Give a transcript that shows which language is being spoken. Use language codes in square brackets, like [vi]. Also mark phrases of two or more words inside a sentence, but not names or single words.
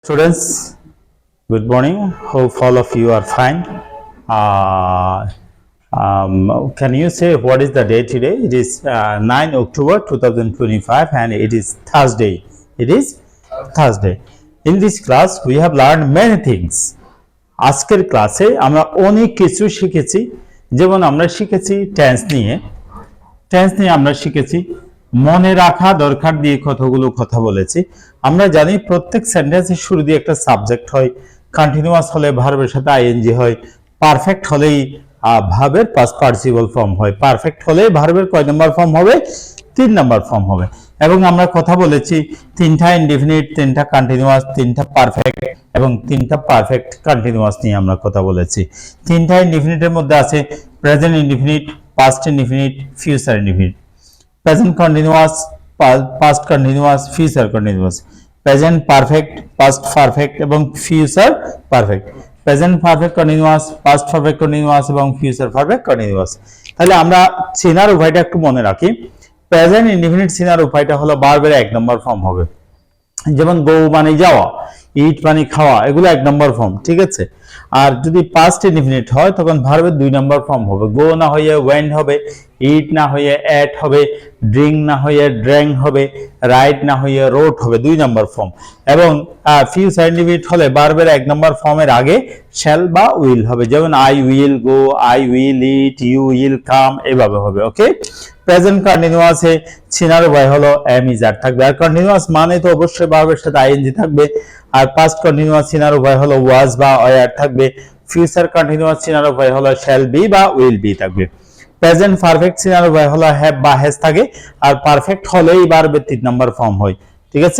[en] Students, good morning. Hope all of you are fine. Can you say what is the day today? It is 9 October 2025 and it is Thursday. It is Thursday. In this class, we have learned many things. [bn] আজকের ক্লাসে আমরা অনেক কিছু শিখেছি, যেমন আমরা শিখেছি টেন্স নিয়ে আমরা শিখেছি মনে রাখা দরকার দিয়ে কতগুলো কথা বলেছি। আমরা জানি প্রত্যেক সেন্টেন্সের শুরু দিয়ে একটা সাবজেক্ট হয়, কন্টিনিউয়াস হলে ভার্বের সাথে আইএনজি হয়, পারফেক্ট হলেই ভার্বের [en] past participle form [bn] হয়, পারফেক্ট হলে ভার্বের কয় নাম্বার ফর্ম হবে? 3 নাম্বার ফর্ম হবে। এবং আমরা কথা বলেছি তিনটা ইনডিফিনিট, তিনটা কন্টিনিউয়াস, তিনটা পারফেক্ট এবং তিনটা [en] perfect continuous [bn] নিয়ে আমরা কথা বলেছি। তিনটা ইনডিফিনিটের মধ্যে আছে [en] present indefinite, past indefinite, future indefinite. Present continuous, past continuous, future continuous, present perfect, past perfect এবং future perfect, present perfect continuous, past perfect continuous এবং future perfect continuous। [bn] তাহলে আমরা চেনার উপায়টা একটু মনে রাখি। [en] present indefinite [bn] চেনার উপায়টা হলো ভার্বের 1 নম্বর ফর্ম হবে, যেমন গো মানে যাওয়া, ইট মানে খাওয়া, এগুলো 1 নম্বর ফর্ম, ঠিক আছে। আর যদি [en] past indefinite [bn] হয় তখন ভার্বের 2 নম্বর ফর্ম হবে, গো না হয়ে ওয়েন্ট হবে, ইট না হয়ে এট হবে, ড্রিঙ্ক না হয়ে ড্র্যাঙ্ক হবে, রাইড না হয়ে রোড হবে, 2 নম্বর ফর্ম। এবং [en] future indefinite [bn] হলে ভার্বের 1 নম্বর ফর্মের আগে শ্যাল বা উইল হবে, যেমন [en] I will go, I will eat, you will come, [bn] এভাবে হবে। ওকে, [en] present continuous [bn] চেনার উপায় হলো [en] am is are [bn] থাকবে, আর কন্টিনিউয়াস মানে তো অবশ্যই ভার্বের সাথে আইএনজি থাকবে। আর [en] past continuous [bn] চেনার উপায় হলো ওয়াজ বা ওয়ার থাকবে। [en] future continuous [bn] চেনার উপায় হলো [en] shall be [bn] বা [en] will be [bn] থাকবে। [en] present perfect [bn] চেনার উপায় হলো হ্যাভ বা হ্যাজ থাকে, আর পারফেক্ট হলেই ভার্বের 3 নম্বর ফর্ম হয়, ঠিক আছে।